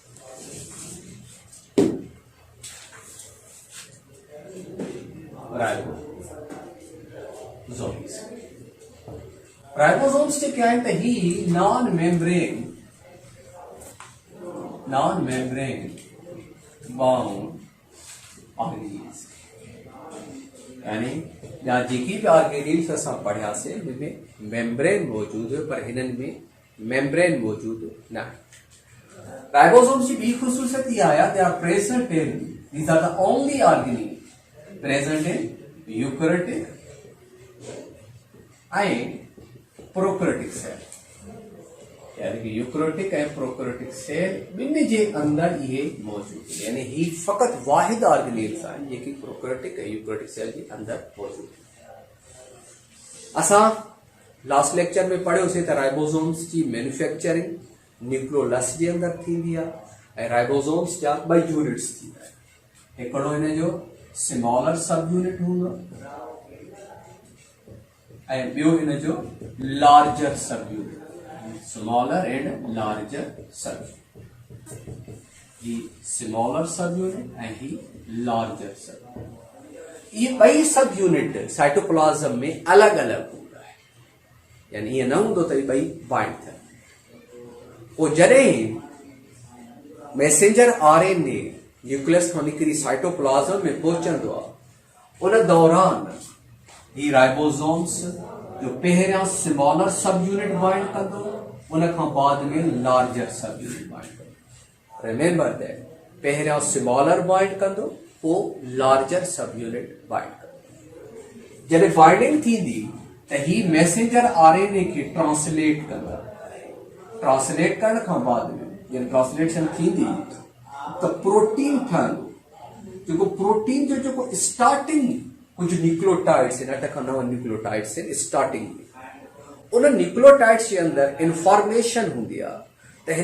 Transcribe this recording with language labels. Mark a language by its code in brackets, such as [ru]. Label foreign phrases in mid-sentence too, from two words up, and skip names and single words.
[sd] राइबोसोम राइबोसोम्स जे क्या है ही [en] non membrane bound organelles, [sd] यानी या जेकी भी ऑर्गेनील्स असां पढ़िया से में मेम्ब्रेन मौजूद है पर हिनन में मेम्ब्रेन मौजूद ना। राइबोसोम्स की भी खुसूसियत ये आया [en] they are present in, these are the only organelle present in eukaryotic and prokaryotic cell, [sd] यानी कि [en] eukaryotic and prokaryotic cell [sd] बिन जे अंदर ये मौजूद है, यानी ही फकत वाहिद ऑर्गेनील्स आहिनि जेकी प्रोकैरियोटिक ऐं यूकैरियोटिक सेल जे अंदर मौजूद है। असां [en] last lecture [sd] में पढ़ियोसीं त राइबोसोम्स जी मैन्युफैक्चरिंग न्यूक्लियोलस जे अंदर थींदी आहे ऐं राइबोसोम्स जा ॿ यूनिट्स थींदा आहिनि, हिकिड़ो हिन जो [en] smaller sub unit [sd] हूंदो ऐं ॿियो हिन जो [en] larger sub unit, smaller and larger sub unit, [sd] ही [en] smaller sub unit and [sd] ही [en] larger sub unit. [sd] ये ॿई [en] sub unit cytoplasm [sd] में अलग अलग हूंदा है, यानी ये न हूंदो त ॿई बाइंड थियनि। पोइ जॾहिं [en] messenger RNA [sd] न्यूक्लियस खां निकिरी साइटोप्लाज्म में पहुचंदो आहे, उन दौरान ही राइबोसोम्स जो पहिरियां [en] smaller sub unit bind [sd] कंदो, उन खां बाद में [en] larger sub unit bind [sd] कंदो। [en] remember that, [sd] पहिरियां [en] smaller bind [sd] कंदो, पोइ [en] larger sub unit bind [sd] कंदो। जॾहिं बाइंडिंग थींदी त ही [en] messenger RNA [sd] खे ट्रांसलेट कंदा, ट्रांसलेट करण खां बाद में जॾहिं ट्रांसलेशन थींदी त प्रोटीन ठहंदो, जेको प्रोटीन जो जेको स्टार्टिंग कुछ न्यूक्लियोटाइड्स आहिनि, 8 खां 9 न्यूक्लियोटाइड्स आहिनि स्टार्टिंग में, उन न्यूक्लियोटाइड्स जे अंदर इंफॉर्मेशन हूंदी आहे त